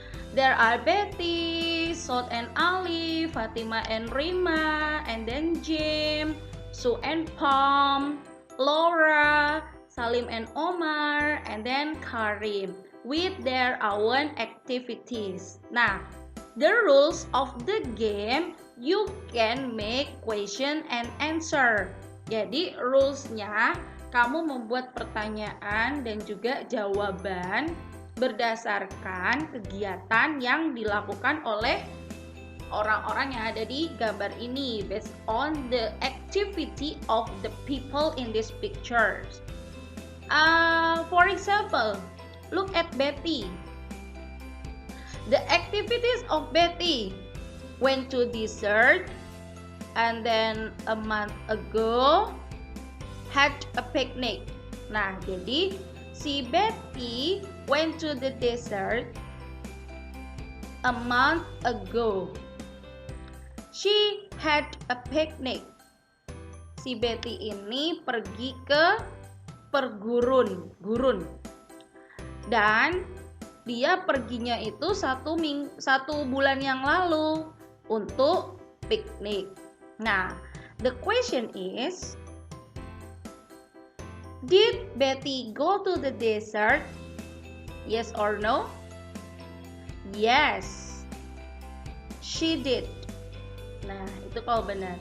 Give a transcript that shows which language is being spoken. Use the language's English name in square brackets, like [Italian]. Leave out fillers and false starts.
[English] There are Betty, Sot and Ali, Fatima and Rima, and then Jim, Sue and Pam, Laura, Salim and Omar, and then Karim with their own activities. Nah, the rules of the game, you can make question and answer. [Indonesian] Jadi rules-nya kamu membuat pertanyaan dan juga jawaban berdasarkan kegiatan yang dilakukan oleh orang-orang yang ada di gambar ini, [English] based on the activity of the people in these pictures. For example, look at Betty. The activities of Betty: went to desert, and then a month ago had a picnic. [Indonesian] Nah, jadi si [English] Betty went to the desert a month ago. She had a picnic. [Indonesian] Si Betty ini pergi ke pergurun, dan dia perginya itu satu bulan yang lalu untuk piknik. [English] Nah, the question is, did Betty go to the desert? Yes or no? Yes, she did. [Indonesian] Nah, itu kalau benar.